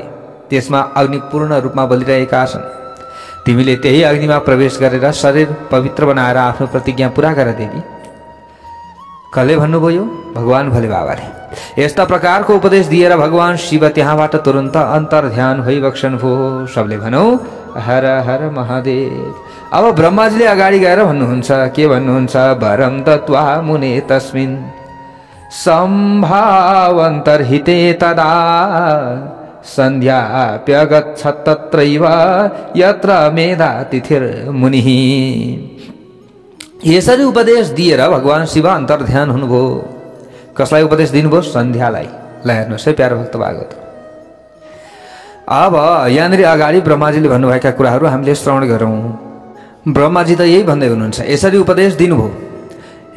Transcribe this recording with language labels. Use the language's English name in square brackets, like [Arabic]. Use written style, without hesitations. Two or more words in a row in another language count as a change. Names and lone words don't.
[Nepali] त्यसमा अग्नि पूर्ण रूपमा बलिरहेका छन्। तिमीले त्यही अग्निमा प्रवेश गरेर शरीर पवित्र बनाएर आफ्नो प्रतिज्ञा पूरा गर देवी। कसले भन्नुभयो? भगवान भोले बाबाले। यस्ता प्रकारको उपदेश दिएर भगवान शिव त्यहाँबाट तुरन्त अन्तर्ध्यान भइबक्सन भयो। सबले भनौ हर हर महादेव। अब ब्रह्माजीले अगाडि गएर भन्नुहुन्छ, के भन्नुहुन्छ? [Sanskrit] वरम दत्वा मुने तस्मिन् सम्भावन्तर्हिते तदा सन्ध्याप्यगच्छत् तत्रैव यत्र मेधातिथिर्मुनिः। [Nepali] यसरी उपदेश दिएर भगवान शिव अन्तर्ध्यान हुनुभयो। कसलाई उपदेश दिनुभयो? सन्ध्यालाई। ल हेर्नुहोस् है प्यारो भक्त भागवत। अब यहाँनिर अगाडि ब्रह्माजीले भन्नुभएका कुराहरू हामीले श्रवण गरौँ। ब्रह्माजी त यही भन्दै हुनुहुन्छ, यसरी उपदेश दिनुभयो।